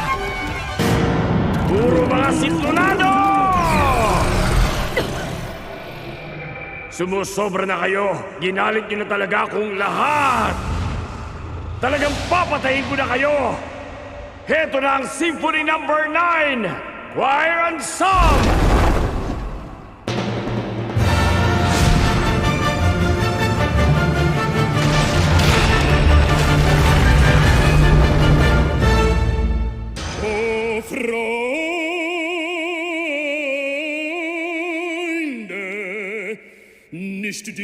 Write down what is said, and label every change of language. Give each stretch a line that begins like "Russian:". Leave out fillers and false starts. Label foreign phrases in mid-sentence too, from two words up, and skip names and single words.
Filipino: Puro mga sintonado! Sumusobra na kayo. Ginalit nyo na talaga akong lahat. Talagang papatayin ko na kayo. Heto na ang Symphony No. 9, Choir and Song!
German: Oh, Freunde, nicht